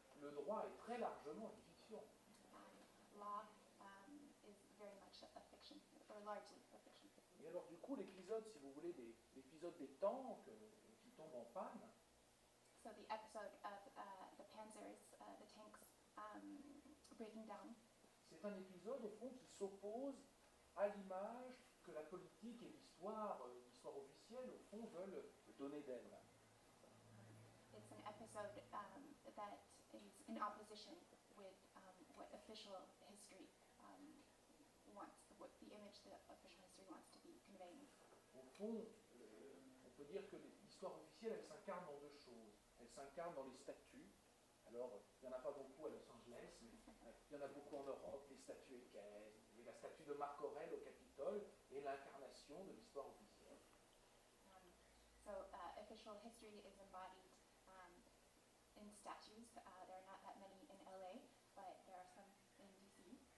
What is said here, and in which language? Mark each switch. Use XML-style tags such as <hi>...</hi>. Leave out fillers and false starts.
<fr>Le droit est très largement une fiction.</fr> <en>Law is very much a fiction, or largely a fiction.</en> <fr>Et alors du coup, l'épisode, si vous voulez, l'épisode des tanks qui tombent en panne,</fr> <en>So the episode of the Panzers, the tanks breaking down,</en> <fr>c'est un épisode au fond qui s'oppose à l'image que la politique et l'histoire officielle au fond veulent donner d'elle.</fr> <en>it's an episode that is in opposition with what official history wants, what the image that official history wants to be conveying.</en> <fr>Au fond, on peut dire que l'histoire officielle, elle s'incarne dans deux choses. Elle s'incarne dans les statues. Alors, il n'y en a pas beaucoup à Los Angeles, mais il y en a beaucoup en Europe, les statues équestres, et la statue de Marc Aurèle au Capitole est l'incarnation de l'histoire officielle.</fr> <en>So official history is embodied in statues. There are not that many in LA, but there are some in DC.</en>